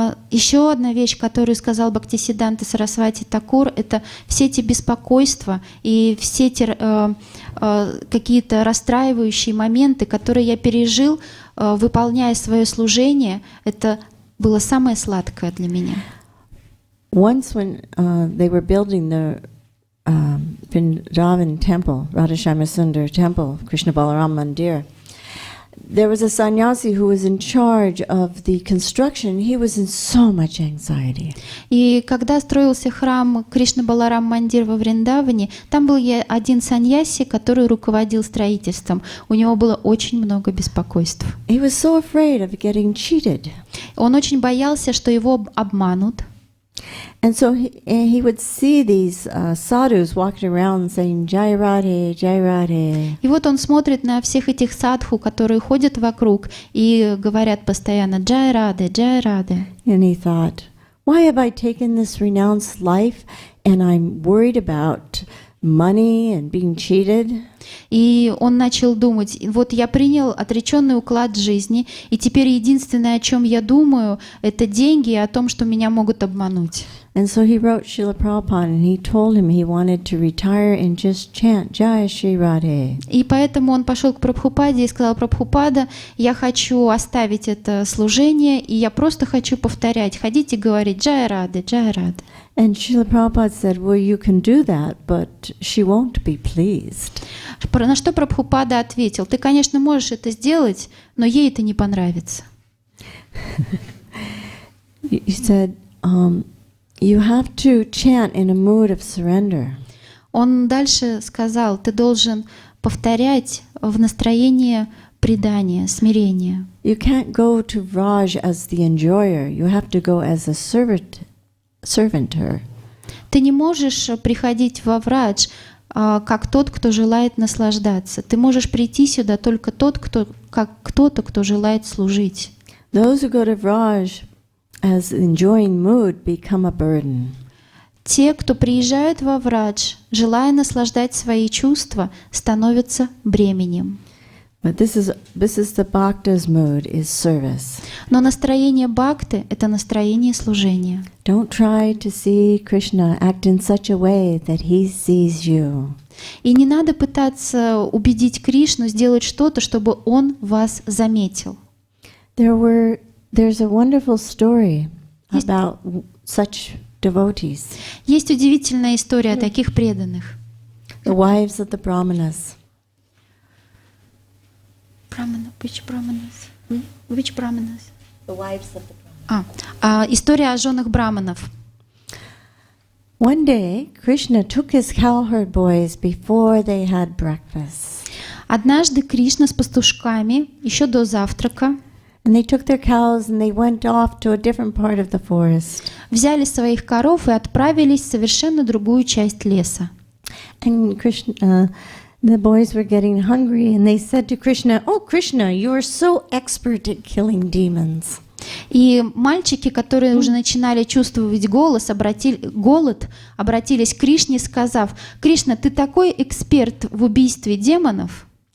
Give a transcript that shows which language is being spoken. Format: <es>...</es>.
<ru>Еще одна вещь, которую сказал Бхактисиддханта Сарасвати Такур, это все эти беспокойства и все эти какие-то расстраивающие моменты, которые я пережил, выполняя свое служение, это было самое сладкое для меня.</ru> <en>Once when they were building the Vrindavan temple, Radhashama Sundar temple, Krishna Balaram Mandir, there was a sannyasi who was in charge of the construction. He was in so much anxiety.</en> <ru>И когда строился храм Кришна Баларам Мандир во Вриндаване, там был один саньяси, который руководил строительством. У него было очень много беспокойств.</ru> <en>He was so afraid of getting cheated.</en> <ru>Он очень боялся, что его обманут.</ru> <en>And so he would see these sadhus walking around saying, Jai Radhe, Jai Radhe.</en> <ru>И вот он смотрит на всех этих садху, которые ходят вокруг и говорят постоянно «Джай Раде, Джай Раде».</ru> <en>And he thought, why have I taken this renounced life and I'm worried about money and being cheated?</en> <ru>И он начал думать, вот я принял отреченный уклад жизни, и теперь единственное, о чем я думаю, это деньги и о том, что меня могут обмануть.</ru> <en>And so he wrote Шрила Прабхупада, and he told him he wanted to retire and just chant Jai Shri Radhe.</en> <ru>И поэтому он пошел к Прабхупаде и сказал: Прабхупада, я хочу оставить это служение, и я просто хочу повторять, ходить и говорить Джай Раде, Джай Раде.</ru> <en>And Srila Prabhupada said, well, you can do that, but she won't be pleased.</en> <ru>На что Прабхупада ответил: ты, конечно, можешь это сделать, но ей это не понравится.</ru> <en>He said, you have to chant in a mood of surrender.</en> <ru>Он дальше сказал: ты должен повторять в настроении предания, смирения.</ru> <en>You can't go to Vraj as the enjoyer. You have to go as a servant her.</en> <ru>Ты не можешь приходить во Врадж как тот, кто желает наслаждаться. Ты можешь прийти сюда только как кто-то, кто желает служить.</ru> <en>Those who go to Vraj as enjoying mood become a burden.</en> <ru>Те, кто приезжают во Врадж, желая наслаждать свои чувства, становятся бременем.</ru> <en>But this is the bhakta's mood, is service.</en> <ru>Но настроение бхакты — это настроение служения.</ru> <en>Don't try to see Krishna act in such a way that he sees you.</en> <ru>И не надо пытаться убедить Кришну сделать что-то, чтобы он вас заметил.</ru> <en>There's a wonderful story about such devotees.</en> <ru>Есть удивительная история о таких преданных.</ru> <en>The wives of the brahmanas. Which brahmanas? Which brahmanas? The wives of the brahmanas.</en> <ru>История о женах браманов.</ru> <en>One day, Krishna took his cowherd boys before they had breakfast.</en> <ru>Однажды Кришна с пастушками еще до завтрака</ru> <en>And they took their cows and they went off to a different part of the forest.</en> <ru>взяли своих коров и отправились в совершенно другую часть леса.</ru> <en>And Krishna, the boys were getting hungry and they said to Krishna, "Oh Krishna, you are so expert at killing demons."</en> <ru>И мальчики, которые уже начинали чувствовать голод, обратились к Кришне, сказав: «Кришна, ты такой эксперт в убийстве демонов.</ru>